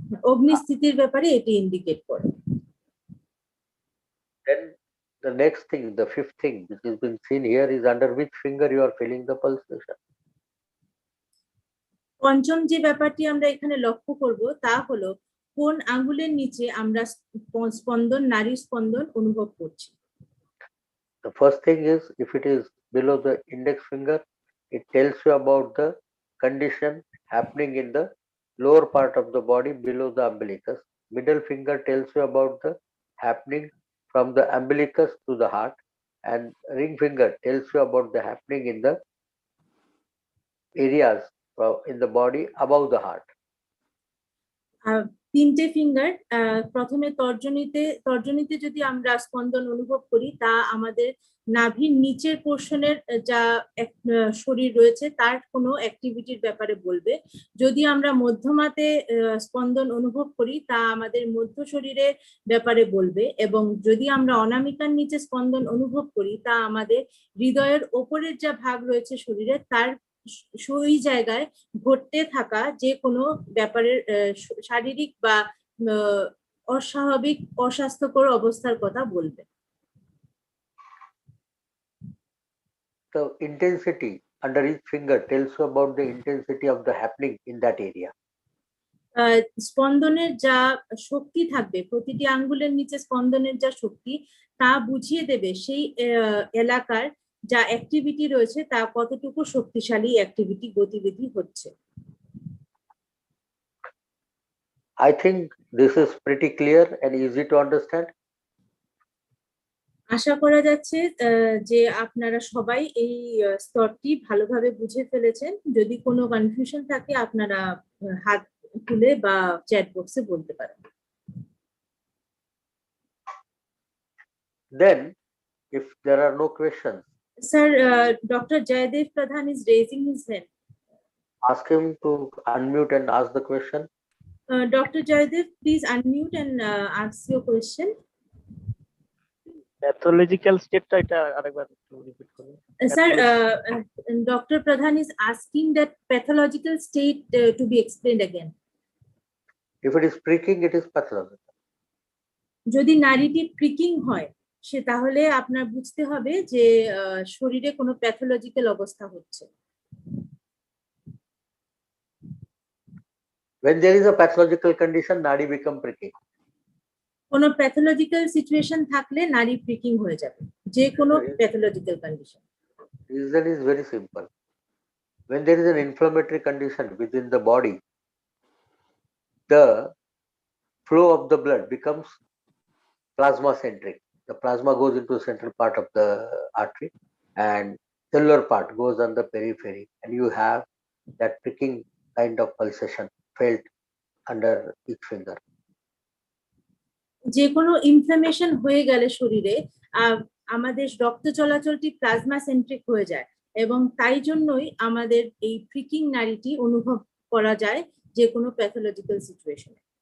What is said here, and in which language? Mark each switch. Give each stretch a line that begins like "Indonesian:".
Bangla: অগ্নিস্থিতির ব্যাপারে এটি ইন্ডিকেট করে।
English: Then the next thing, the fifth thing which has been seen here is under which finger you are feeling the pulsation.
Bangla: পঞ্চম যে ব্যাপারটি আমরা এখানে লক্ষ্য করব তা হলো কোন আঙ্গুলের নিচে আমরা স্পন্দন, নারীর স্পন্দন অনুভব করছি।
English: The first thing is if it is below the index finger, it tells you about the condition happening in the lower part of the body below the umbilicus. Middle finger tells you about the happening from the umbilicus to the heart, and ring finger tells you about the happening in the areas in the body above the heart.
Bangla: তিনটে finger প্রথমে তর্জনীতে যদি আমরা স্পন্দন অনুভব করি তা আমাদের নাভির নিচের পোর্শনের যা শরীর রয়েছে তার কোনো অ্যাক্টিভিটির ব্যাপারে বলবে। যদি আমরা মধ্যমাতে স্পন্দন অনুভব করি তা আমাদের মধ্য শরীরের ব্যাপারে বলবে, এবং যদি আমরা অনামিকার নিচে স্পন্দন অনুভব করি তা আমাদের হৃদয়ের ওপরের যা ভাগ রয়েছে শরীরের তার সেই জায়গায় ঘটতে থাকা যে কোনো ব্যাপারের শারীরিক বা অস্বাভাবিক অস্বাস্থ্যকর অবস্থার কথা বলবে।
English: The intensity under each finger tells you about the intensity of the happening in that area.
Bangla: স্পন্দনের যা শক্তি থাকবে, প্রতিটি আঙ্গুলের নিচে স্পন্দনের যা শক্তি তা বুঝিয়ে দেবে সেই এলাকার যা অ্যাক্টিভিটি রয়েছে তা কতটুকু শক্তিশালী অ্যাক্টিভিটি গতিবিধি হচ্ছে।
English: I think this is pretty clear and easy to understand.
Bangla: আশা করা যাচ্ছে যে আপনারা সবাই এই স্তরটি ভালোভাবে বুঝে ফেলেছেন। যদি কোনো কনফিউশন থাকে আপনারা হাত তুলে বা চ্যাট বক্সে বলতে পারেন।
English: Then if there are no questions, Sir, Dr. Jayadev Pradhan is raising his hand. Ask him to unmute and ask the question. Dr. Jayadev, please unmute and ask your question.
Bangla: Pathological state এটা আরেকবার repeat করুন।
English: Sir, Dr. Pradhan is asking that pathological state to be explained again. If it is pricking, it is pathological.
Bangla: যদি নাড়িটি pricking হয় সে তাহলে আপনার বুঝতে হবে যে শরীরে কোনো প্যাথোলজিক্যাল অবস্থা হচ্ছে।
English: When there is a pathological condition, nadi become prickling.
Bangla: কোনো প্যাথোলজিক্যাল সিচুয়েশন থাকলে নাড়ি প্রিকিং হয়ে যাবে, যে কোনো pathological condition.
English: Reason is very simple. When there is an inflammatory condition within the body, the flow of the blood becomes plasma centric. The plasma goes into the central part of the artery and cellular part goes on the periphery, and you have that pricking kind of pulsation felt under each finger.
Bangla: যে কোনো inflammation হয়ে গেলে শরীরে আমাদের রক্ত চলাচলটি plasma centric হয়ে যায়, এবং তাই জন্যই আমাদের এই প্রিকিং নাড়িটি অনুভব করা যায় যে কোনো প্যাথোলজিক্যাল সিচুয়েশনে।